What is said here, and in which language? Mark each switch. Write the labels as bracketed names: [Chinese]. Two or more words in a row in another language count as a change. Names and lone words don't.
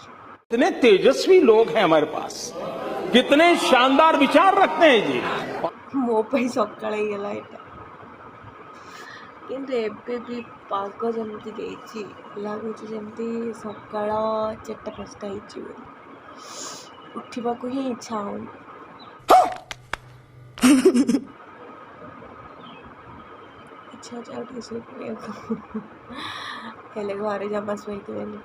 [Hindi] कितने तेजस्वी लोग हैं हमारे पास, कितने शानदार विचार रखते हैं जी। [Odia] ମୋ ପାଇଁ ସକାଳ ହେଇଗଲା ଏଇଟା। କିନ୍ତୁ ଏବେ ବି ପାଗ ଯେମିତି ଦେଇଛି, ଲାଗୁଛି ଯେମିତି ସକାଳ 4ଟା 5ଟା ହେଇଛି ବୋଲି। ଉଠିବାକୁ ହିଁ ଇଚ୍ଛା ହଉନି। ଇଚ୍ଛା ହେଉଛି ଆଉ ଟିକେ ଶୋଇପଡ଼ିବାକୁ, ହେଲେ ଘରେ ଜମା ଶୋଇଥିବେନି।